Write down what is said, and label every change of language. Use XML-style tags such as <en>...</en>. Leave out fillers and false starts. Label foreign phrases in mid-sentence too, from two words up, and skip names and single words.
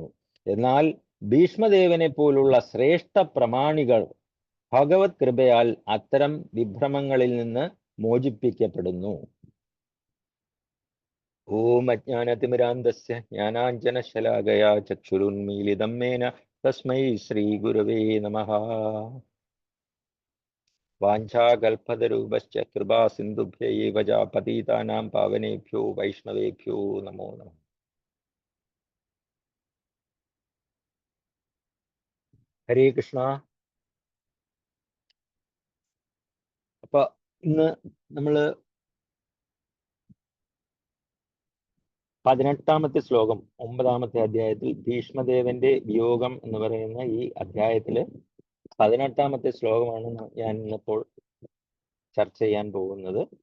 <ml>എന്നാൽ ഭീഷ്മദേവനെ പോലുള്ള ശ്രേഷ്ഠ പ്രമാണികൾ ഭഗവത് കൃപയാൽ അത്തരം വിഭ്രമങ്ങളിൽ നിന്ന് മോചിപ്പിക്കപ്പെടുന്നു.</ml> <sa>ॐ अज्ञानतिमिरान्तस्य ज्ञानाञ्जनशलाकया चक्षुरुन्मीलितं मेन तस्मै श्री गुरवे नमः. वाञ्छाकल्पतरूपश्च कृपा सिन्धुभ्यैव च पतितानां पावनेभ्यो वैष्णवेभ्यो नमो नमः. हरे कृष्ण.</sa> <ml>അപ്പൊ ഇന്ന് നമ്മള് 18ാമത്തെ ശ്ലോകം 9ാമത്തെ അധ്യായത്തിൽ ഭീഷ്മദേവന്റെ വിയോഗം എന്ന് പറയുന്ന ഈ അധ്യായത്തില് 18ാമത്തെ ശ്ലോകമാണ് ഞാൻ ഇന്നിപ്പോൾ ചർച്ച ചെയ്യാൻ പോകുന്നത്.</ml>